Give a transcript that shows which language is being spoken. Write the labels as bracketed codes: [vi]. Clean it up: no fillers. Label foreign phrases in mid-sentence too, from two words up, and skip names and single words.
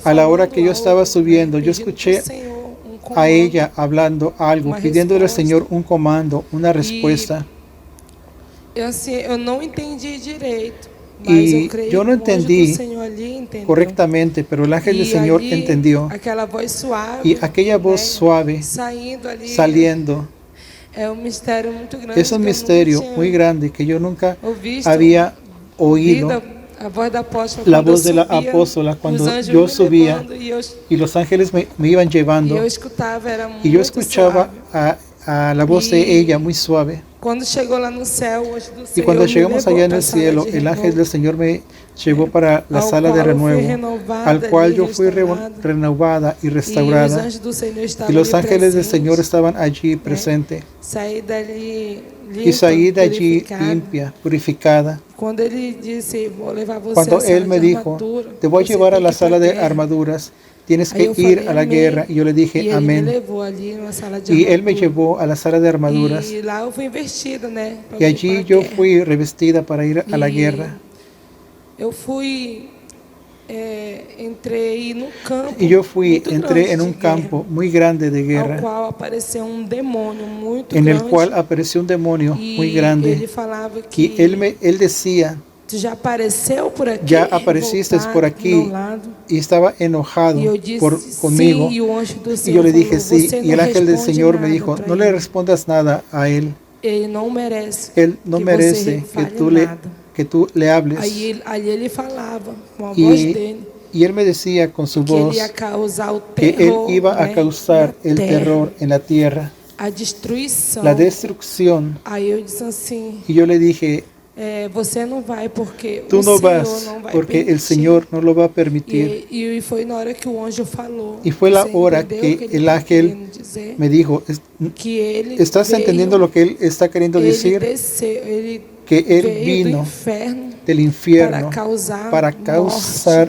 [es] A la hora [pt] falando [es] que yo estaba [pt] algo, [es] subiendo, [pt] né, [es] yo [pt] pedindo [es] escuché [pt] pro Senhor [es] a ella hablando algo, una pidiéndole al respuesta. Señor un comando, una respuesta. [pt] Eu não entendi direito, mas [es] Y [pt] eu creio [es] yo no [pt] que o anjo [es] entendí [pt] do Senhor ali entendeu. [es] correctamente, pero el ángel del [pt] E [es] Señor [pt] ali, [es] entendió. [pt] aquela voz suave, [es] Y aquella voz [pt] né, [es] suave [pt] saindo ali, [es] saliendo [pt] é um mistério muito grande. [es] es un [pt] que eu [es] misterio [pt] nunca tinha [es] muy grande que yo nunca [pt] ouvido, [es] había oído. [pt] a voz da apóstola, [es] La [pt] quando eu [es] voz de la [pt] subia, [es] apóstola [pt] os [es] cuando [pt] anjos [es] yo [pt] me [es] subía [pt] levando, [es] y los ángeles me iban [pt] e [es] llevando [pt] eu escutava, era [es] y yo [pt] muito [es] escuchaba [pt] suave. [es] a la voz de Y ella muy suave. [pt] Quando chegou lá no céu, o anjo do [es] Y [pt] Senhor [es] cuando [pt] me [es] llegamos [pt] levou [es] allá en [pt] pra [es] el [pt] sala [es] cielo, [pt] de [es] el ángel [pt] renovo, [es] del Señor me llevó para la [pt] ao [es] sala de [pt] qual eu fui [es] renuevo, [pt] renovada [es] al cual [pt] e [es] yo fui [pt] restaurada. [es] renovada y [pt] E os [es] restaurada. [pt] anjos do Senhor [es] Y [pt] estavam [es] los [pt] ali [es] ángeles del Señor [pt] presentes. [es] estaban allí presentes. [pt] Saí dali [es] Y salí [pt] limpa, [es] de allí [pt] purificada. [es] limpia, purificada. [pt] Quando ele disse, vou levar você [es] Cuando [pt] à sala [es] Él me [pt] de [es] dijo, [pt] armadura, [es] te voy a [pt] você [es] llevar a [pt] tem [es] la [pt] que ir pra [es] sala de [pt] guerra. [es] armaduras, tienes [pt] Aí [es] que [pt] eu [es] ir [pt] falei, [es] a la [pt] amém. [es] guerra. Y yo le [pt] E [es] dije, [pt] ele me [es] amén. [pt] levou ali numa sala de [es] Y Él me [pt] armadura. [es] llevó a la sala de armaduras. [pt] E lá eu fui investida, né? pra [es] Y [pt] ir [es] allí [pt] pra [es] yo [pt] guerra. [es] fui revestida para ir a la [pt] E [es] guerra. [pt] eu fui entrei num campo [es] Y yo [pt] muito [es] entré [pt] grande [es] en un [pt] de [es] campo muy grande de [pt] guerra, ao [es] guerra, [pt] qual apareceu demônio muito [es] en el [pt] grande, [es] cual apareció un demonio muy [pt] e [es] grande. [pt] ele falava [es] Y [pt] que [es] él decía, [pt] tu já apareceu por aqui, [es] ya apareciste por [pt] voltar ao meu [es] aquí, [pt] lado. [es] y estaba [pt] E [es] enojado [pt] eu disse [es] conmigo. [pt] sim, e o anjo do [es] Y yo [pt] Senhor [es] le dije [pt] falou, [es] sí, [pt] você [es] y [pt] não [es] el ángel del [pt] responde [es] Señor me [pt] nada [es] dijo, [pt] para [es] no le [pt] ele. [es] respondas nada a él. [pt] Ele não merece [es] Él no [pt] que [es] merece [pt] você fale nada. [es] que tú le hables. [pt] Aí ele falava com a voz [es] Y, [pt] dele [es] y él me decía con su [pt] que ele ia [es] voz [pt] causar o [es] que él [pt] terror, [es] iba a [pt] né, [es] causar [pt] na [es] el [pt] terra, [es] terror en la tierra, [pt] a destruição. [es] la destrucción. [pt] Aí eu disse assim, [es] Y yo le dije, [pt] você não vai porque [es] tú [pt] o [es] no [pt] Senhor [es] vas [pt] não vai [es] porque el [pt] permitir. [es] Señor no lo va a permitir. [pt] E foi na hora que o anjo falou. [es] Y fue la [pt] Você [es] hora [pt] entendeu [es] que [pt] o ele [es] el [pt] tá [es] ángel [pt] querendo dizer? [es] me dijo, [pt] Que ele [es] ¿estás [pt] veio, [es] entendiendo lo que él está queriendo [pt] ele [es] decir? [pt] desceu, ele [es] Que él [pt] veio do [es] vino [pt] inferno [es] del infierno [pt] para causar